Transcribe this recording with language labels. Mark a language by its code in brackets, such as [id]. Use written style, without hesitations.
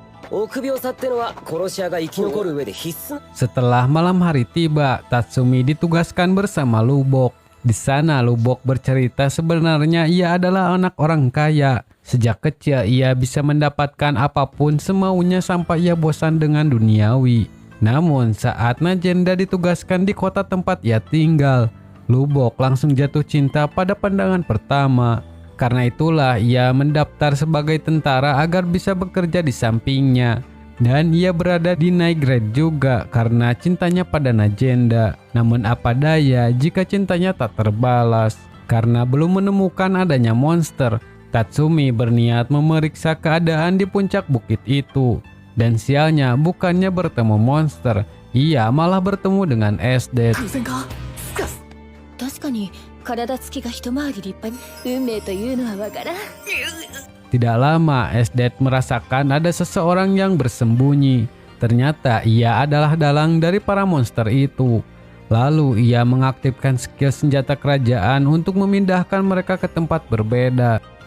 [ja] 臆病さってのは殺し屋が生き残る上で必須。 [id] Setelah malam hari tiba, Tatsumi ditugaskan bersama Lubok. Di sana Lubok bercerita sebenarnya ia adalah anak orang kaya. Sejak kecil ia bisa mendapatkan apapun semaunya sampai ia bosan dengan duniawi. Namun saat Najenda ditugaskan di kota tempat ia tinggal, Lubok langsung jatuh cinta pada pandangan pertama. Karena itulah ia mendaftar sebagai tentara agar bisa bekerja di sampingnya. Dan ia berada di Night Grade juga karena cintanya pada Najenda. Namun apa daya jika cintanya tak terbalas. Karena belum menemukan adanya monster, Tatsumi berniat memeriksa keadaan di puncak bukit itu. Dan sialnya bukannya bertemu monster, ia malah bertemu dengan Esdet. [ja] 確かに体つきが一回り立派に運命というのはわからん。 [id] Tidak lama, Esdet merasakan ada seseorang yang bersembunyi. Ternyata ia adalah dalang dari para monster itu. Lalu ia mengaktifkan skill senjata kerajaan untuk memindahkan mereka ke tempat berbeda.